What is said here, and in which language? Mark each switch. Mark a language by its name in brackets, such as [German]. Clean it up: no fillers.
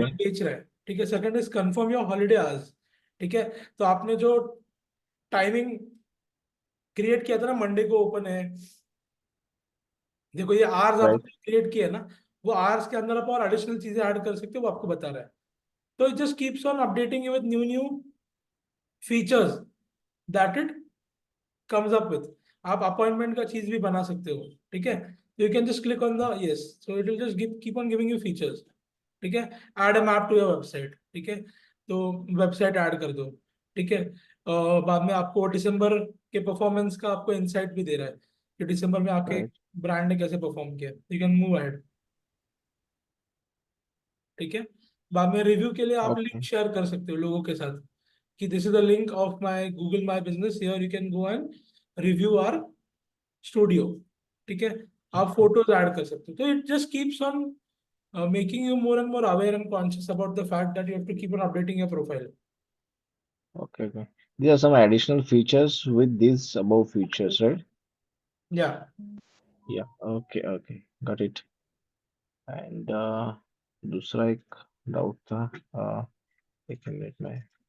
[Hindi] Google बेच रहा है। ठीक है। [English] Second is confirm your holiday hours. [Hindi] ठीक है। तो आपने जो टाइमिंग क्रिएट किया था ना, मंडे को ओपन है, देखो ये आवर्स [English] Right. [Hindi] आपने क्रिएट किया है ना, वो आवर्स के अंदर आप और एडिशनल चीजें ऐड कर सकते हो, वो आपको बता रहा है। [English] तो it just keeps on updating you with new features that it comes up with। [Hindi] आप अपॉइंटमेंट का चीज भी बना सकते हो। ठीक है। [English] You can just click on the yes, so it will just keep on giving you features. [Hindi] ठीक है। [English] Add a map to your website. [Hindi] ठीक है। तो वेबसाइट ऐड कर दो। ठीक है। बाद में आपको दिसंबर के परफॉर्मेंस का आपको इंसाइट भी दे रहा है कि दिसंबर में आके [English] Right. [Hindi] ब्रांड ने कैसे परफॉर्म किया। [English] You can move ahead. [Hindi] ठीक है। बाद में रिव्यू के लिए आप लिंक [English] Okay. [Hindi] शेयर कर सकते हो लोगों के साथ कि [English] This is the link of my Google my business, here you can go and review our studio. [Hindi] ठीक है। आप फोटोज ऐड कर सकते हो। [English] तो it just keeps on making you more and more aware and conscious about the fact that you have to keep on updating your profile. Okay. Okay. These are some additional features with these above features, right? Yeah. या okay okay, got it. [Hindi] And दूसरा एक doubt था, एक minute में।